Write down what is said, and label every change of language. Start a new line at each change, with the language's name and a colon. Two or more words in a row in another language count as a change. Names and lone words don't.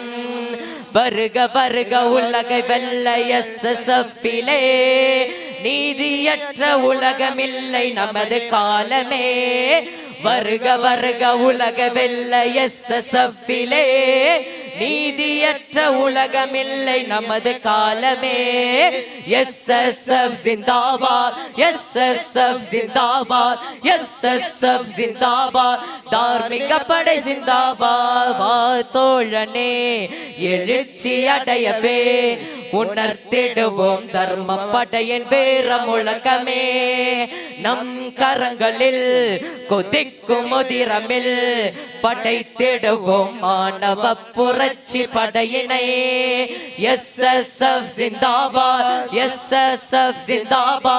Tamil: வருக வருக உலகை வெல்ல SSF-இலே, நீதியற்ற உலகமில்லை நமது காலமே. வருக வருக உலக வெல்ல SSF-இலே, நீதியற்ற உலகமில்லை நமது காலமே.
Hindi: SSF जिंदाबाद, SSF जिंदाबाद, SSF जिंदाबाद, धार्मिक पड़े जिंदाबाद.
Tamil: வாதோழனே எழுச்சி அடையவே உணர்த்திடுவோம் தர்ம படையின் வீர முழக்கமே. நம் கரங்களில் கொதிக்கும் முதிரமில் படைத்திடுவோம் மாணவ புரட்சி படையினை.
Hindi: SSF जिंदाबाद, SSF जिंदाबाद.